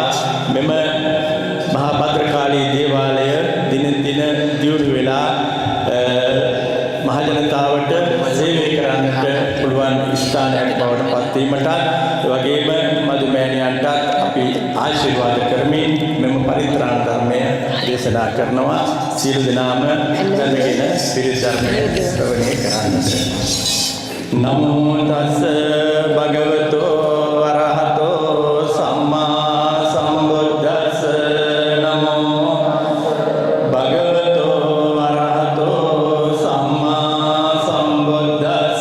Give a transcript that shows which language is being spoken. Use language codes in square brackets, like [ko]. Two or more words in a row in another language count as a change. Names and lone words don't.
[si] මෙම මහා භද්‍රකාලී දේවාලය දින දින දියුණු වෙලා මහජනතාවට සේවය කරන්නට පුළුවන් ස්ථානයක් බවට පත් වීමටත් ඒ වගේම මදුමෑණියන්ටත් අපි ආශිර්වාද කරමින් මෙම පරිත්‍රාණ ධර්මය දේශනා කරනවා. සියලු දෙනාම දැනගෙන පිරිත් ධර්මය ශ්‍රවණය කරන්නට. [pi] නමෝ තස්ස භගවතෝ අරහතෝ සම්මා සම්බුද්දස්ස. නමෝ භගවතෝ අරහතෝ සම්මා සම්බුද්දස්ස.